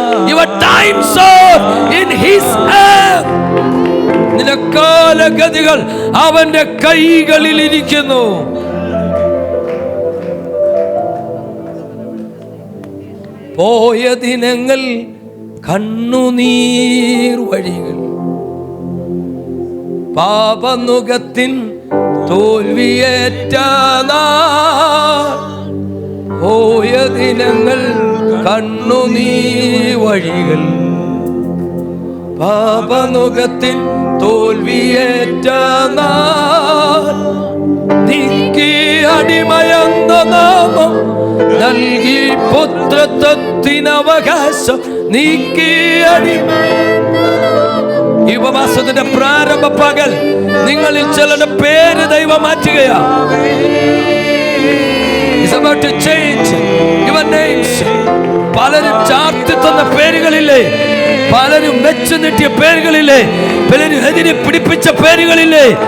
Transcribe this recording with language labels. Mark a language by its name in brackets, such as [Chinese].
[English] Your times are in His hand. [Malayalam] നിന്റെ കാലഗതികൾ അവന്റെ കൈകളിൽ ഇരിക്കുന്നു. പോയ ദിനങ്ങൾ കണ്ണുനീർ വഴികൾ, പാപനുകത്തിൻ തോൽവിയേറ്റ നാൾ. പോയ ദിനങ്ങൾ കണ്ണുനീർ വഴികൾ, പാപനുകത്തിൻ തോൽവിയേറ്റ നാൾ. നീക്കി അടിമയെന്ന നാമം നൽകി പുത്രത്വത്തിനവകാശം. നീക്കി അടിമ. ഈ ഉപവാസത്തിന്റെ പ്രാരംഭ പകൽ നിങ്ങളിൽ ചിലരുടെ പേര് ദൈവം മാറ്റുകയാ. [English] It's about to change your names. [Malayalam] പലരും ചാർത്തി തന്ന പേരുകളില്ലേ, പലരും വെച്ചു നീട്ടിയ പേരുകളില്ലേ, പലരും എതിരെ പിടിപ്പിച്ച പേരുകളില്ലേ.